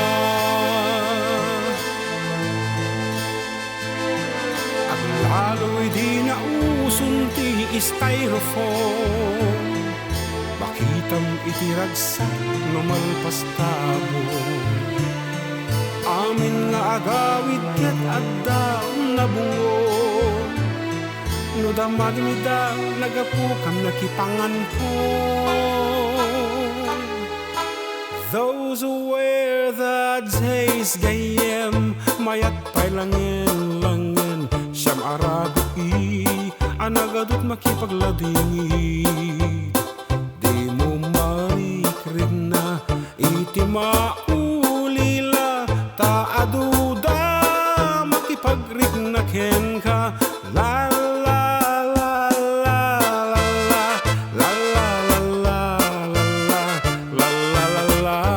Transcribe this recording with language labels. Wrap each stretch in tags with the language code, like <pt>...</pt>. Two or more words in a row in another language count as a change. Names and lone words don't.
<ilo>At lalo'y di nausun ti styrofoam, makitam iti ragsak no malpas tabo. Amin nga agawid ket adda nabungon, no damadmida nagapukam nakipanganpon.</ilo> <en>Those were the days</en> <ilo>gayem, mayat pa'y langin-langin siyam arabi, anagadot makipagladingit. Di mo marikrik na iti maulila, taaduda makipagrik na ken ka. La la la la la la la la la la la la</ilo>